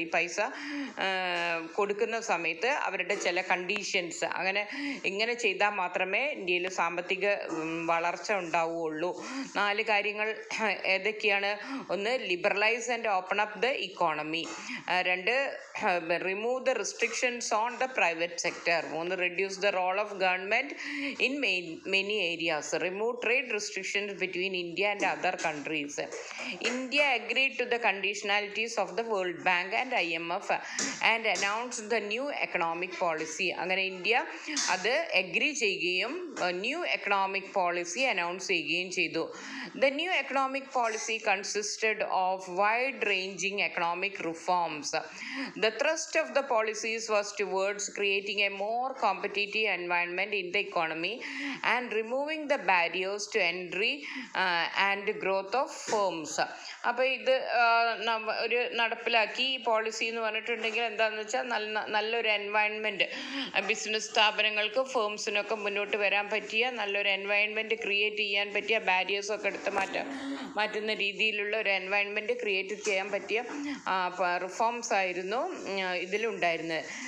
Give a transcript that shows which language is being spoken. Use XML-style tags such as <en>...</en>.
<ml>ഈ പൈസ കൊടുക്കുന്ന സമയത്ത് അവരുടെ ചില കണ്ടീഷൻസ്, ഇങ്ങനെ ചെയ്താൽ മാത്രമേ ഇന്ത്യയിൽ സാമ്പത്തിക വളർച്ച ഉണ്ടാവുകയുള്ളൂ. 4 കാര്യങ്ങൾ ഏതൊക്കെയാണ്?</ml> <en>1, liberalise and open up the economy. 2, remove the restrictions on the private sector. 3, reduce the role of government in many areas. Remove trade restrictions between India and other countries. India agreed to the conditionalities of the World Bank and IMF and announced the new economic policy.</en> <ml>അങ്ങനെ India അത് agree ചെയ്യുകയും new economic policy announce ചെയ്യുകയും ചെയ്തു.</ml> <en>The new economic policy consisted of wide-ranging economic reforms. The thrust of the policies was towards creating a more competitive environment demand in the economy and removing the barriers to entry and growth of firms.</en> <ml>അപ്പോൾ ഇത് ഒരു നടപ്പിലാക്കി ഈ policy എന്ന് പറഞ്ഞിട്ടുണ്ടെങ്കിൽ എന്താണെന്ന് വെച്ചാൽ നല്ലൊരു എൻവയൺമെൻറ്റ് ബിസിനസ് സ്ഥാപനങ്ങൾക്ക് ഫേംസിനൊക്കെ മുന്നോട്ട് വരാൻ പറ്റിയ നല്ലൊരു എൻവയൺമെൻറ്റ് ക്രിയേറ്റ് ചെയ്യാൻ പറ്റിയ ബാരിയേഴ്സൊക്കെ എടുത്ത് മാറ്റുന്ന രീതിയിലുള്ള ഒരു എൻവയൺമെൻറ്റ് ക്രിയേറ്റ് ചെയ്യാൻ പറ്റിയ റിഫോംസ് ആയിരുന്നു ഇതിലുണ്ടായിരുന്നത്.</ml>